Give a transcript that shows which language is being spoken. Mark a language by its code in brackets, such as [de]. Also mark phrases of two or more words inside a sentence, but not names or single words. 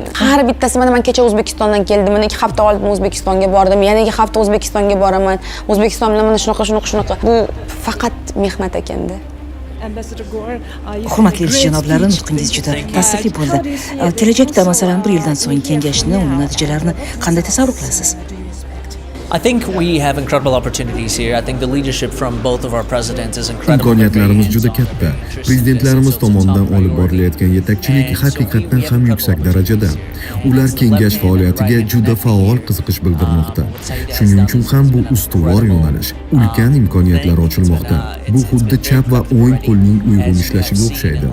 [uz] Har bittasi mana men kecha O'zbekistondan keldim, mana 2 hafta oldin O'zbekistonga bordim, yana 2 hafta O'zbekistonga boraman. O'zbekiston bilan mana shunaqa. Bu faqat mehnat ekanda. Hurmatli janoblar, nutqingiz juda ta'sirli bo'ldi. Kelajakda masalan 1 yildan so'ng kengashni, uning natijalarini qanday tasavvur qilasiz? [en] I think we have incredible opportunities here. I think the leadership from both of our presidents is incredible. [uz] Imkoniyatlarimiz juda katta. Prezidentlarimiz tomonidan olib borilayotgan yetakchilik haqiqatan ham yuksak darajada. Ular kengash faoliyatiga juda faol qiziqish bildirmoqda. Shuning uchun ham bu ustuvor yo'nalish, ulkan imkoniyatlar ochilmoqda. Bu xuddi chap va o'ng qo'lning uyg'un ishlashiga o'xshaydi.